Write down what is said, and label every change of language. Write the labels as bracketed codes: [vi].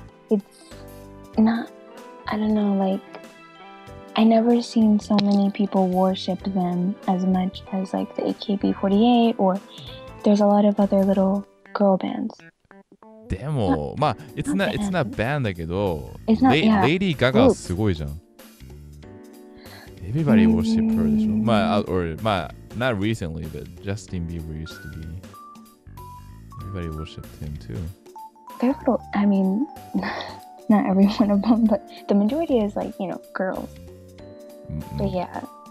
[en] It's not, I don't know, like, I never seen so many people worship them as much as like the AKB48, or there's a lot of other little girl bands. [ja] でも、まあ、 [en] it's not band [ja] だけど、Lady Gaga すごいじゃん。 [en] Everybody worship her [ja] でしょ。 [en] まあ、not recently, but Justin Bieber used to be. Everybody worshipped him too. I mean, not every one of them, but the majority is like, girls. But yeah.